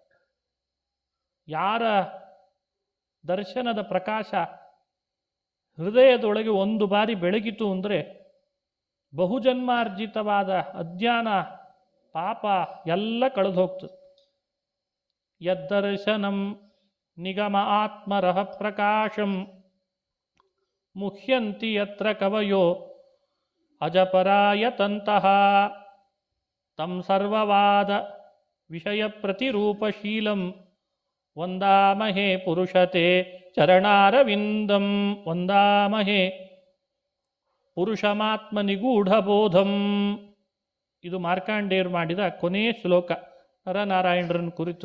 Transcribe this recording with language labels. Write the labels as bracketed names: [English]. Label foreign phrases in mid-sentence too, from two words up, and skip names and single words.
[Kannada] ಯಾರ ದರ್ಶನದ ಪ್ರಕಾಶ ಹೃದಯದೊಳಗೆ ಒಂದು ಬಾರಿ ಬೆಳಗಿತು ಅಂದರೆ ಬಹುಜನ್ಮಾರ್ಜಿತವಾದ ಅಜ್ಞಾನ ಪಾಪ ಎಲ್ಲ ಕಳೆದು ಹೋಗ್ತದೆ. [Sanskrit] ಯದ್ದರ್ಶನಂ ನಿಗಮ ಆತ್ಮರಹ ಪ್ರಕಾಶಂ ಮುಹ್ಯಂತಿ ಯತ್ರ ಕವಯೋ ಅಜಪರಾಯತಂತಹ ತಂ ಸರ್ವವಾದ ವಿಷಯ ಪ್ರತಿರೂಪಶೀಲಂ ವಂದಾಮಹೇ ಪುರುಷತೆ ಚರಣಾರವಿಂದಂ ವಂದಾಮಹೇ ಪುರುಷಮಾತ್ಮ ನಿಗೂಢಬೋಧಂ. [Kannada] ಇದು ಮಾರ್ಕಾಂಡೇಯರು ಮಾಡಿದ ಕೊನೆಯ ಶ್ಲೋಕ ನರನಾರಾಯಣರನ್ನು ಕುರಿತು.